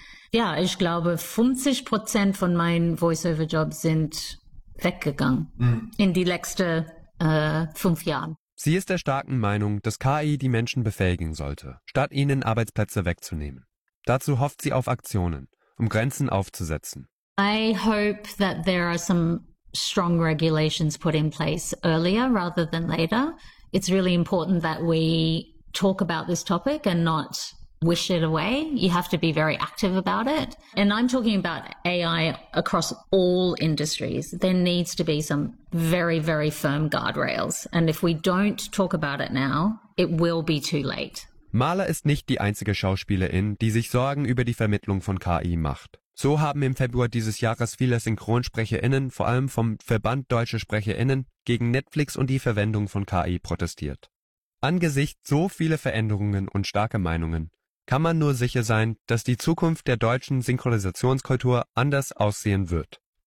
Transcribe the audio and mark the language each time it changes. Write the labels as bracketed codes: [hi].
[de] Ja, ich glaube, 50% von meinen Voice-Over-Jobs sind weggegangen in die letzten 5 Jahren. Sie ist der starken Meinung, dass KI die Menschen befähigen sollte, statt ihnen Arbeitsplätze wegzunehmen. Dazu hofft sie auf Aktionen, um Grenzen aufzusetzen. [en] I hope that there are some strong regulations put in place earlier rather than later. It's really important that we talk about this topic and not wish it away. You have to be very active about it. And I'm talking about AI across all industries. There needs to be some very, very firm guardrails. And if we don't talk about it now, it will be too late. [de] Mala ist nicht die einzige Schauspielerin, die sich Sorgen über die Vermittlung von KI macht. So haben im Februar dieses Jahres viele SynchronsprecherInnen, vor allem vom Verband Deutsche SprecherInnen, gegen Netflix und die Verwendung von KI protestiert. Angesichts so vieler Veränderungen und starker Meinungen kann man nur sicher sein, dass die Zukunft der deutschen Synchronisationskultur anders aussehen wird.